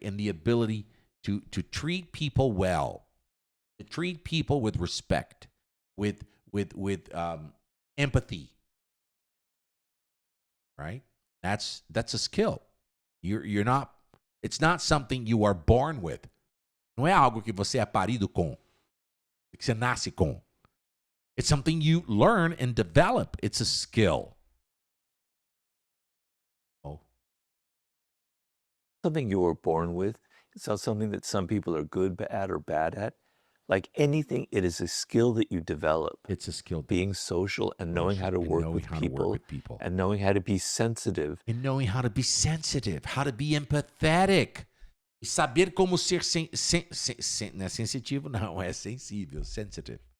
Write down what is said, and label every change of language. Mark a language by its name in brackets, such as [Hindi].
[English] And the ability to treat people well, to treat people with respect, with empathy, right? That's a skill. You're not. It's not something you are born with. [Portuguese] Não é algo que você é parido com, que você nasce com. [English] It's something you learn and develop. It's a skill. Oh. Something you were born with. It's not something that some people are good at or bad at. Like anything, it is a skill that you develop. It's a skill. Being social and knowing how to work with people and knowing how to be sensitive. And knowing how to be sensitive, how to be empathetic. [Portuguese] E saber como ser não é sensitivo, não, é sensível, sensitive.